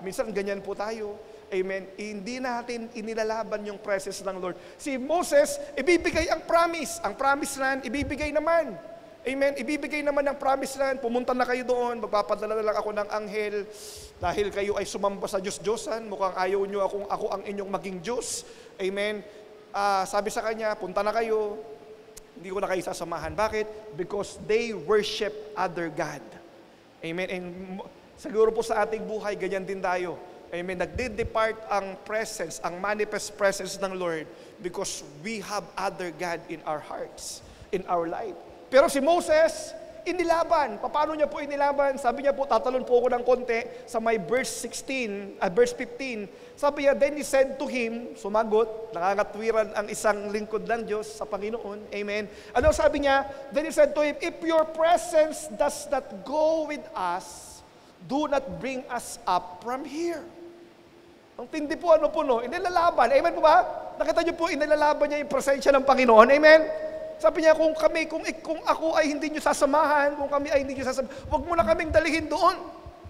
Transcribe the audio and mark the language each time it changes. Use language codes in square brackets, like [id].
[tl] Minsan ganyan po tayo. Amen. Hindi natin inilalaban yung presence ng Lord. Si Moses, ibibigay ang promise. Ang promise land, ibibigay naman. Amen. Ibibigay naman ang promise land. Pumunta na kayo doon. Magpapadala na lang ako ng anghel. Dahil kayo ay sumamba sa Diyos-Diyosan. Mukhang ayaw nyo ako ang inyong maging Diyos. Amen. Sabi sa kanya, punta na kayo. Hindi ko na kayo sasamahan. Bakit? [en] Because they worship other God. Amen. [tl] And siguro po sa ating buhay, ganyan din tayo. Amen. Nagdi-depart ang presence, ang manifest presence ng Lord [en] because we have other God in our hearts, in our life. [tl] Pero si Moses, inilaban. Paano niya po inilaban? Sabi niya po, tatalon po ako ng konti sa may verse 15. Sabi niya, [en] then he said to him, [tl] sumagot, nangangatwiran ang isang lingkod ng Diyos sa Panginoon. Amen. Ano sabi niya? [en] Then he said to him, if your presence does not go with us, do not bring us up from here. [tl] Ang tindi po, inilalaban. Amen po ba? Nakita niyo po, inilalaban niya yung presensya ng Panginoon. Amen? Sabi niya, kung ako ay hindi niyo sasamahan, kung kami ay hindi niyo sasamahan, huwag mo na kaming dalihin doon.